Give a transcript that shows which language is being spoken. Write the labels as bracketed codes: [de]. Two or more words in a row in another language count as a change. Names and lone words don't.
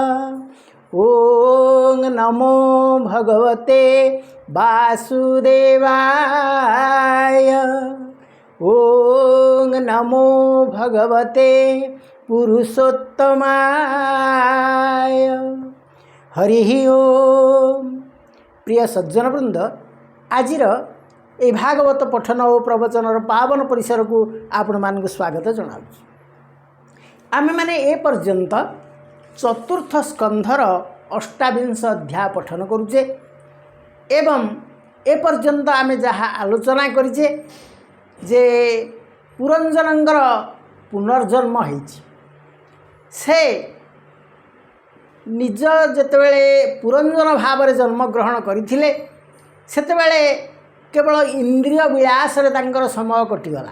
[sa] ॐ नमो भगवते वासुदेवाय। ॐ नमो भगवते पुरुषोत्तमाय। हरि ओम। [or] ପ୍ରିୟ ସଜ୍ଜନବୃନ୍ଦ, ଆଜିର ଏ ଭାଗବତ ପଠନ ଓ ପ୍ରବଚନର ପାବନ ପରିସର କୁ ଆପଣ ମାନଙ୍କ ସ୍ୱାଗତ ଜଣାଉଁ। ଆମେ ମାନେ ଏ ପର୍ଯ୍ୟନ୍ତ ଚତୁର୍ଥ ସ୍କନ୍ଧର ଅଷ୍ଟାବିଂଶ ଅଧ୍ୟାୟ ପଠନ କରୁଛେ ଏବଂ ଏ ପର୍ଯ୍ୟନ୍ତ ଆମେ ଯାହା ଆଲୋଚନା କରିଛେ ଯେ ପୁରଞ୍ଜନଙ୍କର ପୁନର୍ଜନ୍ମ ହୋଇଛି। ସେ ନିଜ ଯେତେବେଳେ ପୁରଞ୍ଜନ ଭାବ ରେ ଜନ୍ମ ଗ୍ରହଣ କରିଥିଲେ ସେତେବେଳେ କେବଳ ଇନ୍ଦ୍ରିୟ ବିଳାସ ରେ ତାଙ୍କର ସମୟ କଟିଗଲା।